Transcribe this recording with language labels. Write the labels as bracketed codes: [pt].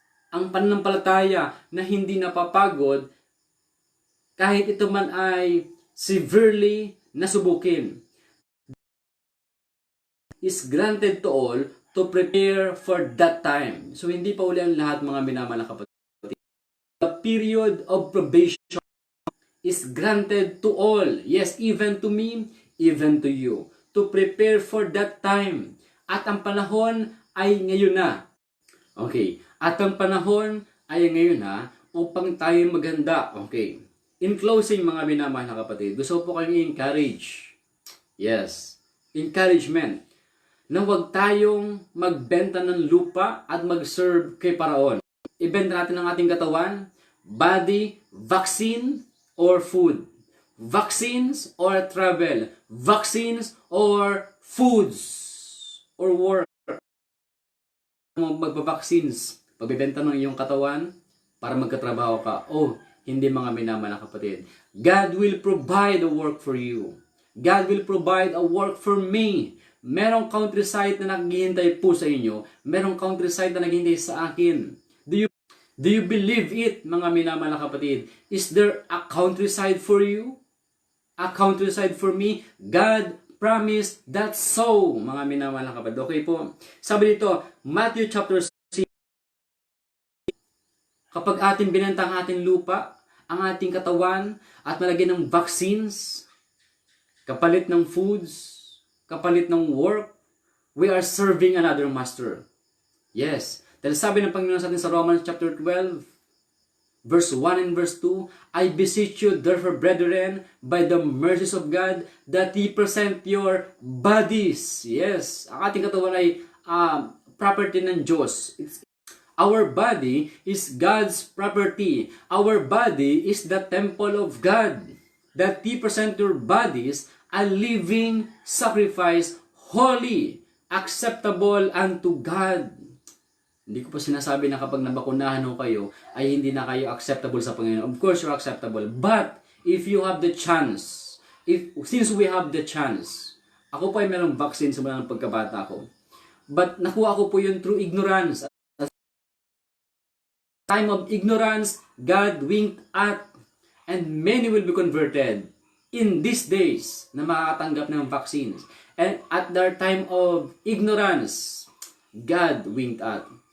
[tl] Ang pananampalataya na hindi napapagod kahit ito man ay severely nasubukin, [en] is granted to all to prepare for that time. [tl] So hindi pa uli ang lahat mga minamahal na kapatid. [en] The period of probation is granted to all. Yes, even to me, even to you. To prepare for that time. [tl] At ang panahon ay ngayon na. Okay. At ang panahon ay ngayon na upang tayo maganda. Okay. [en] In closing, [tl] mga minamahal na kapatid, gusto po kayong i-encourage. Yes. Encouragement. Na huwag tayong magbenta ng lupa at mag-serve kay Paraon. Ibenta natin ang ating katawan, [en] body, vaccine, or food. Vaccines or travel. Vaccines or foods. Or work. [tl] Magpa-vaccines. Pagbibenta ng iyong katawan para magkatrabaho ka. Oh, hindi mga minamahal na kapatid. [en] God will provide a work for you. God will provide a work for me. [tl] Merong countryside na naghihintay po sa inyo. Merong countryside na naghihintay sa akin. [en] Do you believe it, [tl] mga minamahal na kapatid? [en] Is there a countryside for you? A countryside for me? God promised that so, [tl] mga minamahal na kapatid. [en] Okay po. [tl] Sabi dito, Matthew chapter 6, kapag ating binenta ang ating lupa, ang ating katawan, at nalagyan ng vaccines, kapalit ng foods, kapalit ng work, [en] we are serving another master. [tl] Yes. Dahil sabi ng Panginoon sa atin sa [en] Romans chapter 12, verse 1 and verse 2, I beseech you, therefore, brethren, by the mercies of God, that ye present your bodies. [tl] Yes, ang ating katawan ay property ng Diyos. [en] Our body is God's property. Our body is the temple of God. That ye present your bodies a living sacrifice, holy, acceptable unto God. [tl] Hindi ko pa sinasabi na kapag nabakunahan ho kayo, ay hindi na kayo acceptable sa Panginoon. [en] Of course, you're acceptable. But, if you have the chance, since we have the chance, [tl] ako po ay merong vaccine sa mga pagkabata ko. But, nakuha ko po yun [en] through ignorance. Time of ignorance, God winked at, and many will be converted in these days [tl] na makakatanggap ng vaccines. [en] And at their time of ignorance, God winked at.